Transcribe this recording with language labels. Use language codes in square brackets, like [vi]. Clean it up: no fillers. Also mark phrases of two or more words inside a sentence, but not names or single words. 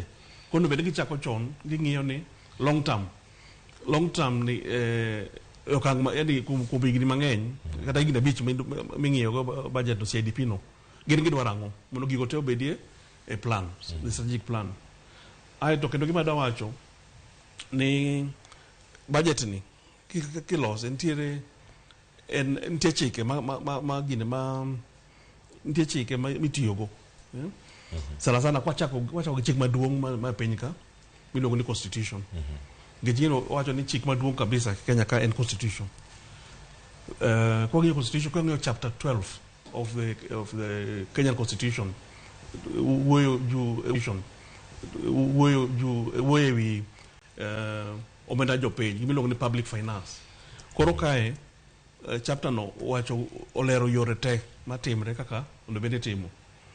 [luo] Koro bed gichako chon ging'iyo ni [en] long term [luo] ni okang ma yani kum higni mang'eny kata higni abich ming'iyo go budget no CIDP no gin gidwaro ang'o mondo gigo te obedie e [en] plan, the strategic plan. [luo] To kendo gima dawacho ni budget ni kilose nitie chike nitie chike mitiyogo sana kwachako gi chik maduong' ma piny ka miluongo ni constitution. Gijino wacho ni chik maduong' kabisa Kenya ka en constitution. Kwa constitution kwa [en] chapter 12 of the Kenyan constitution [luo] wuoyo wi omenda jopiny miluongo ni [en] public finance. [luo] Koro kae chapter no wacho olero yore te matimre kaka ondo bende timo.